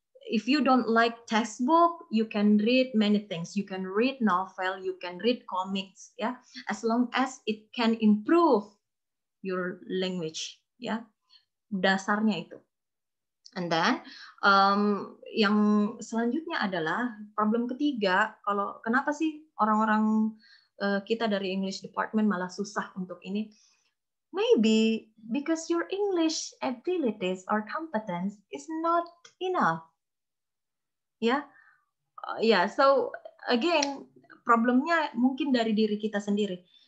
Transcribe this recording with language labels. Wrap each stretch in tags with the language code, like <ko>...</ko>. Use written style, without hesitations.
<en>If you don't like textbook, you can read many things. You can read novel, you can read comics, ya. As long as it can improve your language, ya.</en> <id>Dasarnya itu.</id> <en>And then</en> <id>yang selanjutnya adalah problem ketiga. Kalau kenapa sih orang-orang kita dari English department malah susah untuk ini?</id> <en>Maybe because your English abilities or competence is not enough.</en> <id>So again, problemnya mungkin dari diri kita sendiri.</id>